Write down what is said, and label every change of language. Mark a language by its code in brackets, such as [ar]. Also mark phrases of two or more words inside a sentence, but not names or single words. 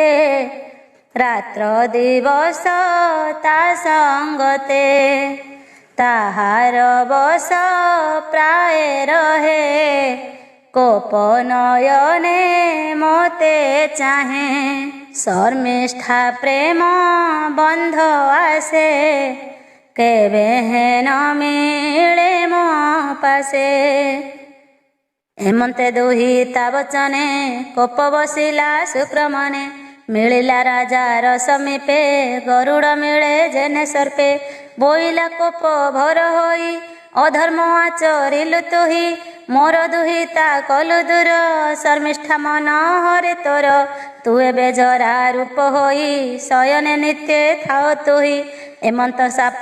[or] ରାତ୍ର ଦିବସ ତା ସଙ୍ଗତେ ତାହାର ବସ ପ୍ରାୟ ରହେ କୋପ ନୟନେ ମୋତେ ଚାହେଁ ଶର୍ମିଷ୍ଠା ପ୍ରେମ ବନ୍ଧ ଆସେ କେବେ ହେନ ମିଳେ ମୋ ପାଶେ ହେମନ୍ତେ ଦୁହିତା ବଚନେ କୋପ ବସିଲା ଶୁକ୍ରମନେ ମିଳିଲା ରାଜାର ସମୀପେ ଗରୁଡ଼ ମିଳେ ଯେନେ ସର୍ପେ ବୋଇଲା କୋପ ଭର ହୋଇ ଅଧର୍ମ ଆଚରିଲୁ ତୁହି ମୋର ଦୁହିତା କଲୁ ଦୂର ଶର୍ମିଷ୍ଠା ମନ ହରେ ତୋର ତୁ ଏବେ ଜରା ରୂପ ହୋଇ ଶୟନେ ନିତ୍ୟ ଥାଓ ତୁହି ଏମନ୍ତ ଶାପ